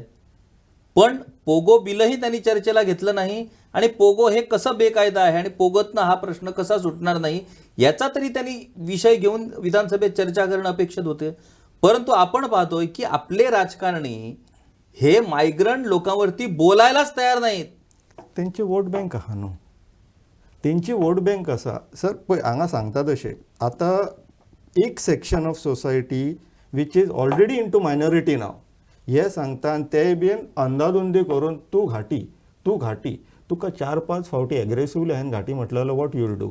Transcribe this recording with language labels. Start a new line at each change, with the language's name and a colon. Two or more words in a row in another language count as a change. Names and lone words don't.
Marathi: पण पोगो बिलही त्यांनी चर्चेला घेतलं नाही आणि पोगो हे कसं बेकायदा आहे आणि पोगोतनं हा प्रश्न कसा सुटणार नाही याचा तरी त्यांनी विषय घेऊन विधानसभेत चर्चा करणं अपेक्षित होते. परंतु आपण पाहतोय की आपले राजकारणी हे मायग्रंट लोकांवरती बोलायलाच तयार नाहीत.
Konkani: तेंची
English: vote bank
Konkani: आहा न्हू, तेंची
English: vote bank
Konkani: आसा. सर पळय हांगा सांगतात अशें, आतां एक
English: section of society which is already in to minority now
Konkani: हे सांगता आनी ते बीन अंदाधुंदी करून तूं घाटी तुका 4-5 फावटी एग्रेसिवली हांवें घाटी म्हटलेलो
English: what you'll do.